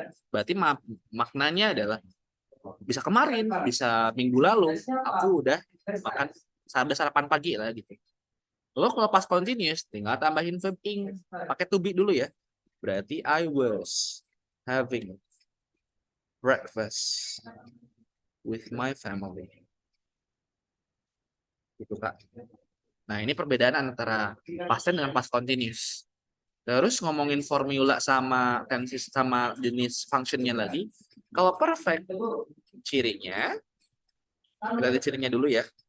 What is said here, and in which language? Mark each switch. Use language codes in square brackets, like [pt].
[id] Berarti maknanya adalah bisa kemarin, bisa minggu lalu aku udah makan sarapan pagi lah gitu. Lo kalau past continuous tinggal tambahin verb ing, pakai to be dulu ya. [en] Berarti I was having breakfast with my family. [id] Gitu, Kak. Nah, ini perbedaan antara past tense dengan past continuous. Terus ngomongin formula sama tenses sama jenis functionnya lagi. Kalau perfect, cirinya, kita lihat cirinya dulu ya.